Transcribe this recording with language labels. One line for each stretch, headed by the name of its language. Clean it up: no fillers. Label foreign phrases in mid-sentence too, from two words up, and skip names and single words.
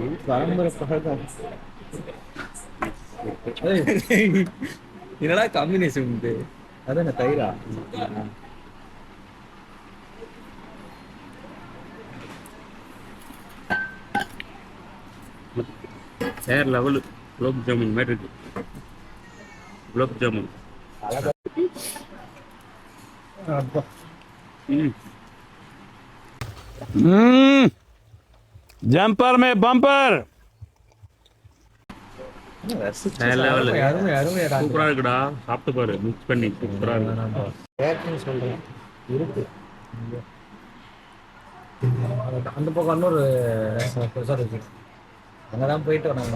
Tamil: பரம்பரை பழக்கம். என்னடா காம்பினேஷன் உண்டு? அதான் தயிரா வேற லெவலு. குலோப் ஜாமுன் மாதிரி இருக்கு. குலோப் ஜாமுன்.
Hindi: जंपर में बम्पर
Tamil: அருமை அருமை சூப்பரா இருக்குடா. சாப்பிட்டு பாரு, மிக்ஸ் பண்ணி சூப்பரா இருக்கு. சொல்றேன் இருக்கு. அந்த பக்கம் இன்னொரு ரெசார்ட் இருக்கு. அங்கதான் போயிட்டு வந்தாங்க.